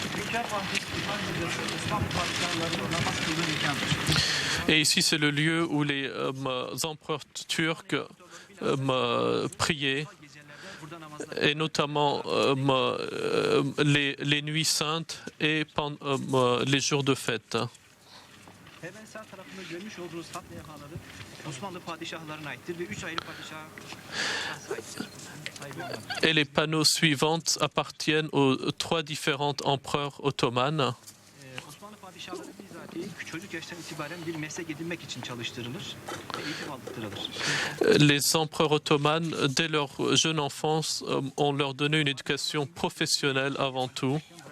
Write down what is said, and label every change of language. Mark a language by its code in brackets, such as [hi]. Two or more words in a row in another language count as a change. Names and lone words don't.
[fr] Et ici, c'est le lieu où les empereurs turcs priaient, et notamment les nuits saintes et les jours de fête. [tr] Hemen sağ tarafında görmüş olduğunuz hat levhaları Osmanlı padişahlarına aittir ve 3 ayrı padişaha sahiptir. [fr] Et les panneaux suivants appartiennent aux 3 différents empereurs ottomans. [tr] Osmanlı padişahları bizatihi çocuk yaştan itibaren bir meslek edinmek için çalıştırılır ve eğitim aldırtılır. [fr] Les empereurs ottomans, dès leur jeune enfance, on leur donnait une éducation professionnelle avant tout.